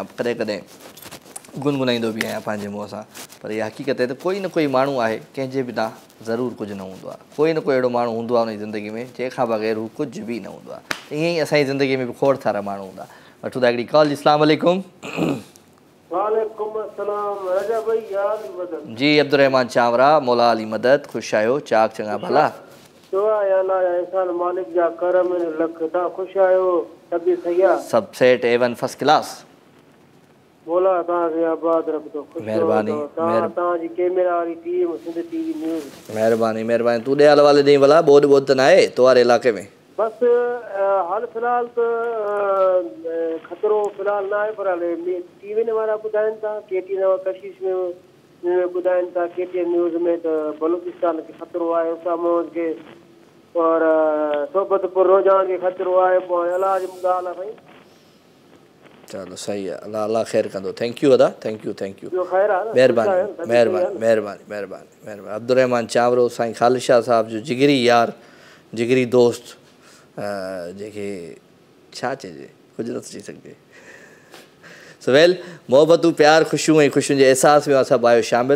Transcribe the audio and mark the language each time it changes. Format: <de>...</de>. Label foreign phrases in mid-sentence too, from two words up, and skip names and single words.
<sd>कॾहिं कॾहिं गुनगुनाईंदो बि आहियां पंहिंजे मुंहं सां, पर इहा हक़ीक़त आहे त कोई न कोई माण्हू आहे कंहिंजे बिना ज़रूरु कुझु न हूंदो आहे। कोई न कोई अहिड़ो माण्हू हूंदो आहे उन जी ज़िंदगी में जंहिंखां बग़ैर हू कुझु बि न हूंदो आहे। ईअं ई असांजी ज़िंदगी में बि खोड़ सारा माण्हू हूंदा। वठूं था हिकिड़ी कॉल जी। अस्सलाम वालेकुम। वालेकुम अस्सलाम राजा भाई याद मदद जी अब्दुर्रहमान चावरा, मौला अली मदद, ख़ुशि आहियो? चाक चङा भला? दुआ या अल्लाह या इंसान मालिक जा करम लख ता खुश आयो तबी सही सब सेट A1</sd> <en>first class.</en> <sd>मौला तव्हांखे आबाद रखंदो। महिरबानी तव्हांजी कैमरा वारी टीम सिंध टीवी न्यूज़। महिरबानी महिरबानी। तूं ॾे हल वाले ॾेई भला, ॿोॾ ॿोॾ त न आहे तो वारे इलाइक़े में? बस हाल फिलहाल त खतरो फिलहाल न आहे, पर टीवी वारा ॿुधाइनि था KTN कशिश में ॿुधाइनि था KTN न्यूज़ में त बलूचिस्तान खे खतरो आहे, उसामोज खे और सोबतपुर रोजान खे खतरो आहे। पोइ अलाह जी ॻाल्हि आहे। चलो सही आहे, अल्लाह अल्लाह ख़ैर कंदो।</sd> <en>thank you अदा, thank you thank you,</en> <sd>ॿियो ख़ैर आहे? महिरबानी महिरबानी महिरबानी महिरबानी महिरबानी। अब्दुर्रहमान चावरो साईं ख़ालिद शाह साहब जो जिगरी यार, जिगरी दोस्त, जेके छा चइजे, कुझु नथो चई सघिजे। सवेल मोहबतूं प्यार ख़ुशियूं ऐं ख़ुशियुनि जे अहसास में सभु आहियो शामिलु।</sd>